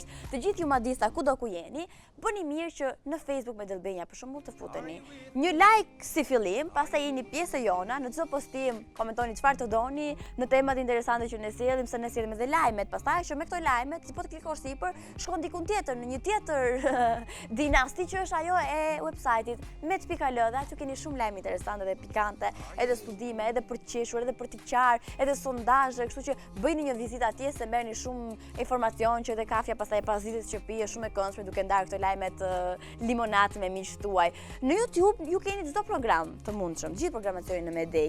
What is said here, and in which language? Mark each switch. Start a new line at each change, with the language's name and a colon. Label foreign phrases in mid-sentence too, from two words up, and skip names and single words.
Albanian: Të gjithë ju madhista kudo ku jeni, bëni mirë që në Facebook me Delbenja për shembull të futeni një like si fillim, pastaj jeni pjesë e jona, në çdo postim komentoni çfarë të doni, në temat interesante që ne sjellim, se ne sjellim edhe lajmet, pastaj që me këto lajmet, si po të klikosh sipër, shkon diku tjetër në një tjetër dinasti që është ajo e website-it met.al dhe aty keni shumë lajme interesante dhe pikante, edhe studime, edhe për të qeshur, edhe për të qarë, edhe sondazhe, kështu që bëjni një vizitë atje se merrni shumë informacion që edhe kafja pastaj pas ditës që pije shumë e këndshme duke ndarë këto lajmet limonat me miqtë tuaj. Në YouTube ju keni çdo program të mundshëm, gjithë programacionin në Medej.